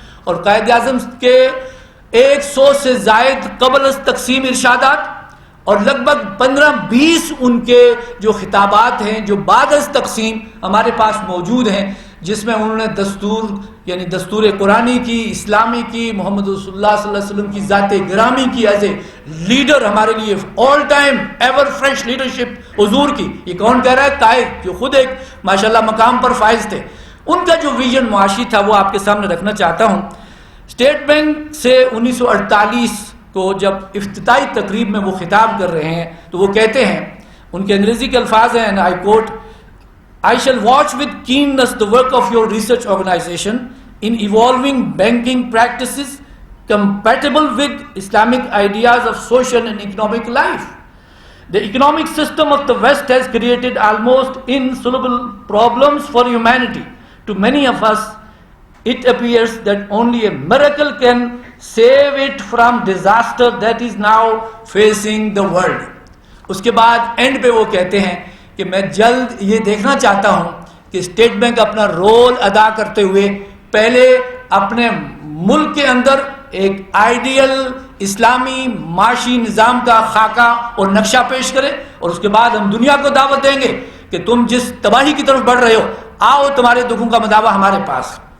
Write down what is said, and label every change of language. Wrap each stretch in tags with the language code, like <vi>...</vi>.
<ur>اور قائد اعظم کے 100 سے زائد قبل از تقسیم ارشادات اور لگ بھگ 15-20 ان کے جو خطابات ہیں جو بعد از تقسیم ہمارے پاس موجود ہیں، جس میں انہوں نے دستور یعنی دستور قرآنی کی، اسلامی کی، محمد رسول اللہ صلی اللہ علیہ وسلم کی ذات گرامی کی</ur> <en>as a leader</en> <ur>ہمارے لیے</ur> <en>all time ever fresh</en> <ur>leadership حضور کی. یہ کون کہہ رہا ہے؟ قائد، جو خود ایک ماشاءاللہ مقام پر فائز تھے. ان کا جو ویژن معاشی تھا وہ آپ کے سامنے رکھنا چاہتا ہوں. اسٹیٹ بینک سے 1948 کو جب افتتاحی تقریب میں وہ خطاب کر رہے ہیں تو وہ کہتے ہیں, ان کے انگریزی کے الفاظ ہیں,</ur> <en>I quote, I shall watch with keenness the work of your research organization in evolving banking practices compatible with Islamic ideas of social and economic life. The economic system of the West has created almost insoluble problems for humanity. To many of us, it appears that only a miracle can save it from disaster that is now facing the world.</en> <ur>اس کے بعد and پہ وہ کہتے ہیں کہ میں جلد یہ دیکھنا چاہتا ہوں کہ اسٹیٹ بینک اپنا رول ادا کرتے ہوئے پہلے اپنے ملک کے اندر ایک آئیڈیل اسلامی معاشی نظام کا خاکہ اور نقشہ پیش کرے, اور اس کے بعد ہم دنیا کو دعوت دیں گے کہ تم جس تباہی کی طرف بڑھ رہے ہو, آؤ تمہارے دکھوں کا مداوع ہمارے پاس.</ur>